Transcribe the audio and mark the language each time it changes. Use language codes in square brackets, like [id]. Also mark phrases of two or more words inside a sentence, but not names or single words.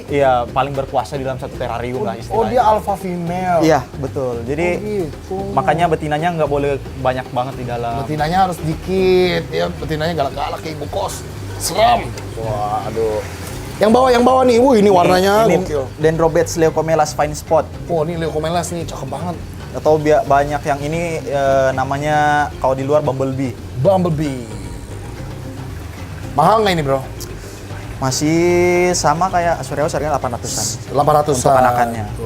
[id] paling berkuasa di dalam satu terarium lah oh istilahnya. dia [en] alpha female. [id] Iya, betul. Jadi Oh, gitu. makanya betinanya nggak boleh banyak banget di dalam. Betinanya harus dikit, ya betinanya galak-galak kayak ibu kos. Seram. Wah, aduh. Yang bawah nih, ini warnanya ini gokil. Dendrobats leucomelas fine spot. Oh, ini leucomelas nih, cakep banget. Atau banyak yang ini namanya kalau di luar bumblebee. Bumblebee. Mahal nggak ini, Bro? Masih sama kayak Azureus harganya 800-an. 800 Untuk anakannya. Tuh.